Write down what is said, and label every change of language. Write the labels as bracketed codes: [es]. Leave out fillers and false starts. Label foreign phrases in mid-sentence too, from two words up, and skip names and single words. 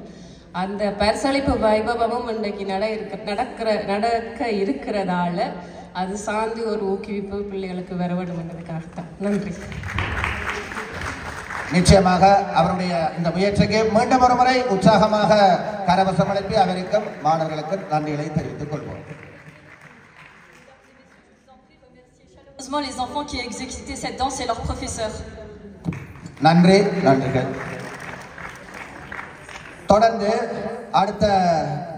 [ta] அந்த பரிசளிப்பு வைபவமும் இன்றைக்கு நடக்க இருக்கிறதால அது சார்ந்து ஒரு ஊக்குவிப்பு பிள்ளைகளுக்கு வர வேண்டும் என்பதற்காகத்தான். நன்றி. நிச்சயமாக அவருடைய இந்த முயற்சிக்கு மீண்டும் ஒரு முறை உற்சாகமாக கரவசம் அனுப்பி அவருக்கும் மாணவர்களுக்கும் நன்றிகளை தெரிவித்துக் கொள்வோம். [fr] Les enfants qui ont exécuté cette danse et leurs professeurs. [ta] நன்றிகள். தொடர்ந்து அடுத்த